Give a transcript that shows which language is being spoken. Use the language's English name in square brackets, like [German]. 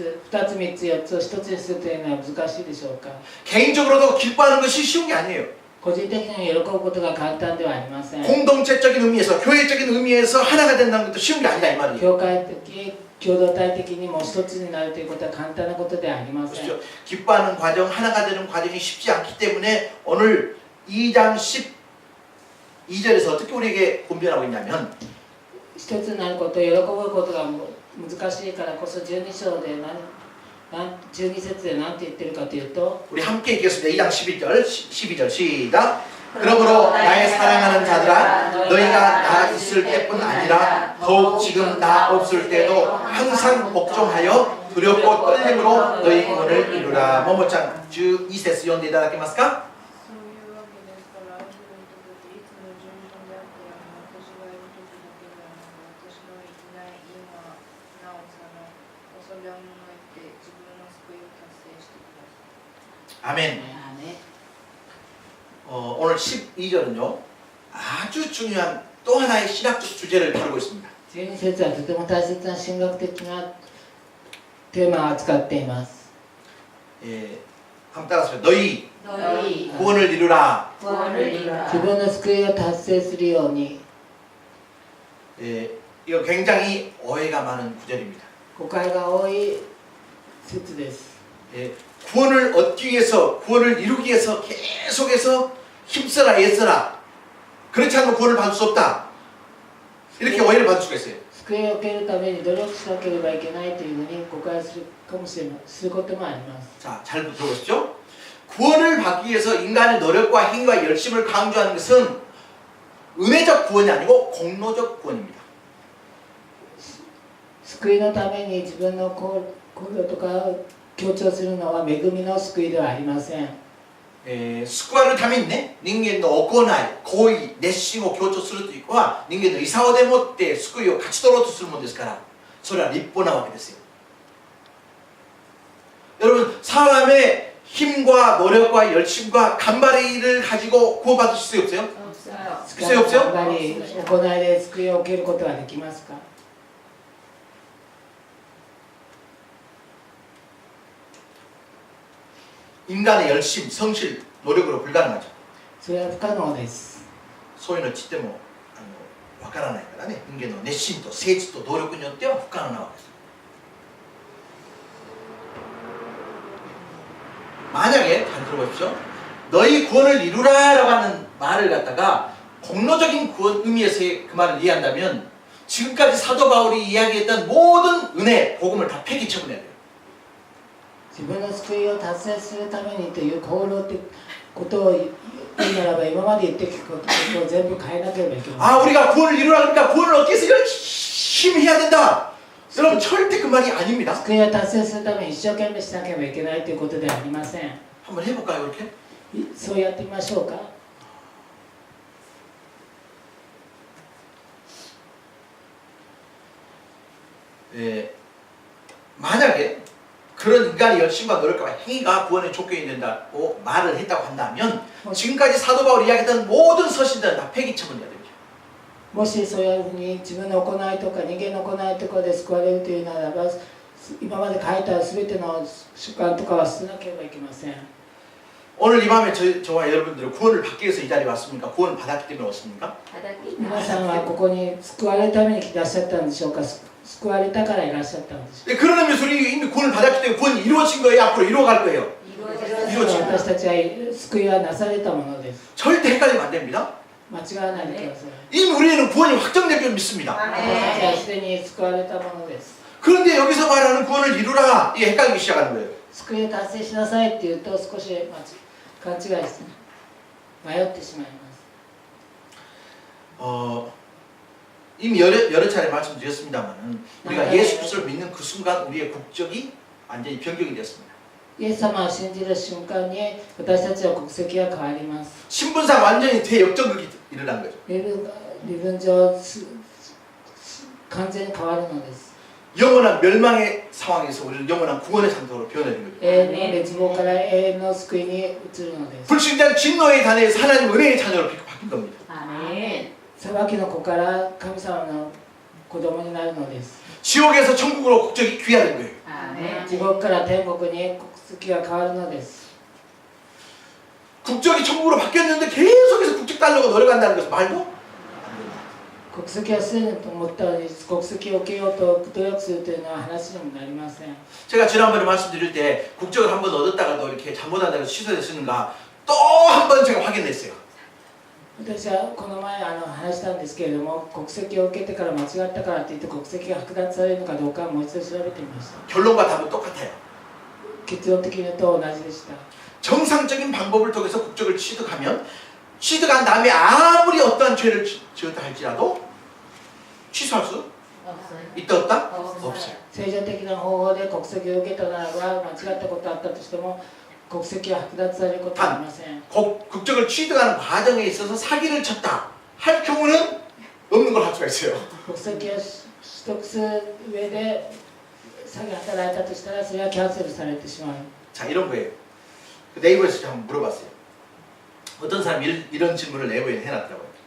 [Japanese] 二つ三つ四つを一つにするというのは難しいでしょうか。 [Korean] 개인적으로도 기뻐하는 것이 쉬운 게 아니에요. [Japanese] 個人的に喜ぶことが簡単ではありません。 [Korean] 공동체적인 의미에서 교회적인 의미에서 하나가 된다는 것도 쉬운 게 아니다 이 말이에요. [Japanese] 教会的共同体的にも一つになるということは簡単なことではありません。 [Korean] 보십시오. 기뻐하는 과정, 하나가 되는 과정이 쉽지 않기 때문에 오늘 2장 12절에서 어떻게 우리에게 분별하고 있냐면 [Japanese] 一つになることを喜ぶことが難しいからこそ12章で12節で何て言ってるかというと [Korean] 우리 함께 읽겠습니다. 2장 12절 시작. 그러므로 나의 사랑하는 자들아 너희가 나 있을 때뿐 아니라 더욱 지금 나 없을 때도 항상 복종하여 두렵고 떨림으로 너희 구원을 이루라. [Japanese] 모모짱 12節読んでいただけますか? そういうわけですから、ある人にとっていつも順調であって、私がいる時だけではなく、私のいない今、なおさら、恐れをものいて自分の救いを達成してください。 [Korean] 아멘. 오늘 12절은요 아주 중요한 또 하나의 신학적 주제를 다루고 있습니다. [Japanese] 12節はとても大切な神学的なテーマを扱っています。 [Korean] 예, 한번 따라하세요. 너희 너희 구원을 이루라. 구원을 이루라. [Japanese] 自分の救いを達成するように。 [Korean] 예, 이거 굉장히 오해가 많은 구절입니다. [Japanese] 誤解が多い説です。 [Korean] 예, 구원을 얻기 위해서 구원을 이루기 위해서 계속해서 힘써라 애써라 그렇지 않으면 구원을 받을 수 없다 이렇게 오해를 받을 수가 있어요. [Japanese] 救いを受けるために努力しなければいけないというふうに誤解するかもしれないすることもあります。 [Korean] 자, 잘 들어보십시오. 구원을 받기 위해서 인간의 노력과 행위와 열심을 강조하는 것은 은혜적 구원이 아니고 공로적 구원입니다. [Japanese] 救いのために自分の行動とかを強調するのは恵みの救いではありません。救われるためにね、人間の行い、行為、熱心を強調するというのは人間のイサオでもって救いを勝ち取ろうとするものですから [Korean] 소리가 리뽀라고 하게 됐어요. 여러분 사람의 힘과 노력과 열심과 간발의를 가지고 구원받으실 수 없어요? 없어요. 있어요 없어요? [Japanese] やっぱり行いで救いを受けることはできますか？ [Korean] 인간의 열심, 성실, 노력으로 불가능하죠. [Japanese] それは不可能です。そういうのちってもわからないからね。人間の熱心と誠実と努力によっては不可能なわけです。 [Korean] 만약에 잘 들어보십시오. 너희 구원을 이루라라고 하는 말을 갖다가 공로적인 구원 의미에서의 그 말을 이해한다면 지금까지 사도 바울이 이야기했던 모든 은혜, 복음을 다 폐기 처분해야 돼요. [Japanese] 自分の救いを達成するためにという功労ってことを言うならば今まで言ってきたことを全部変えなければいけません。 [Korean] 아 우리가 구원을 이루라 그러니까 구원을 얻기 위해서 열심히 해야 된다. 여러분 절대 그 말이 아닙니다. [Japanese] 救いを達成するために一生懸命しなければいけないということではありません。 [Korean] 한번 해볼까요 이렇게? [Japanese] そうやってみましょうか。 [Korean] 예, 만약에 그런 인간의 열심과 노력과 행위가 구원의 조건이 된다고 말을 했다고 한다면 지금까지 사도 바울이 이야기했던 모든 서신들은 다 폐기 처분해야 됩니다. [Japanese] もしそういうふうに自分の行いとか人間の行いとかで救われるというならば今まで書いた全ての習慣とかは捨てなければいけません。 [Korean] 오늘 이 밤에 저와 여러분들은 구원을 받기 위해서 이 자리에 왔습니까? 구원을 받았기 때문에 왔습니까? [Japanese] 皆さんはここに救われるために来てらっしゃったんでしょうか。救われたからいらっしゃったんでしょうか。 [Korean] 네, 그런 의미에서 우리 이미 구원을 받았기 때문에 구원이 이루어진 거예요. 앞으로 이루어갈 거예요. [Japanese] 私たちは救いはなされたものです。 [Korean] 절대 헷갈리면 안 됩니다. [Japanese] 間違わないでください。 [Korean] 이미 우리는 구원이 확정된 줄 믿습니다. [Japanese] 私たちはすでに救われたものです。 [Korean] 그런데 여기서 말하는 구원을 이루라 이게 헷갈리기 시작하는 거예요. [Japanese] 救いを達成しなさいって言うと少し勘違いして迷ってしまいます。 [Korean] 이미 여러 차례 말씀드렸습니다만 우리가 예수 그리스도를 믿는 그 순간 우리의 국적이 완전히 변경이 되었습니다. [Japanese] イエス様を信じる瞬間に私たちは国籍が変わります。 [Korean] 신분상 완전히 대역전극이 일어난 거죠. [Japanese] 身分上完全に変わるのです。 [Korean] 영원한 멸망의 상황에서 우리를 영원한 구원의 상태로 변해진 거죠. [Japanese] 永遠の滅亡から永遠の救いに移るのです。 [Korean] 불신자는 진노의 단에서 하나님 은혜의 자녀로 바뀐 겁니다. 아멘. [Japanese] 裁きの子から神様の子供になるのです。 [Korean] 지옥에서 천국으로 국적이 귀화된 거예요. 아멘. [Japanese] 地獄から天国に国籍が変わるのです。 [Korean] 국적이 천국으로 바뀌었는데 계속해서 국적 달라고 노력한다는 것은 말도 안 됩니다. [Japanese] 国籍はすでにと思ったのに国籍を受けようと努力するというのは話にもなりません。 [Korean] 제가 지난번에 말씀드릴 때 국적을 한번 얻었다가도 이렇게 잘못한다고 취소됐으는가 또 한 번 제가 확인했어요. [Japanese] 私はこの前話したんですけれども国籍を受けてから間違ったからといって国籍が剥奪されるのかどうかもう一度調べてみました。 [Korean] 결론과 답은 똑같아요. [Japanese] 結論的に言うと同じでした。 [Korean] 정상적인 방법을 통해서 국적을 취득하면 취득한 다음에 아무리 어떠한 죄를 지었다 할지라도 취소할 수 없어요. 있다 없다? 없어요. 없어요. [Japanese] 正常的な方法で国籍を受けたならば間違ったことがあったとしても国籍は剥奪されることはありません。 [Korean] 국적을 취득하는 과정에 있어서 사기를 쳤다 할 경우는 없는 걸 할 수가 있어요. [Japanese] 国籍を取得する上で詐欺働いたとしたらそれはキャンセルされてしまう。 [Korean] 자 이런 거예요. 네이버에서 한번 물어봤어요. 어떤 사람이 이런 질문을 네이버에 해놨더라고요.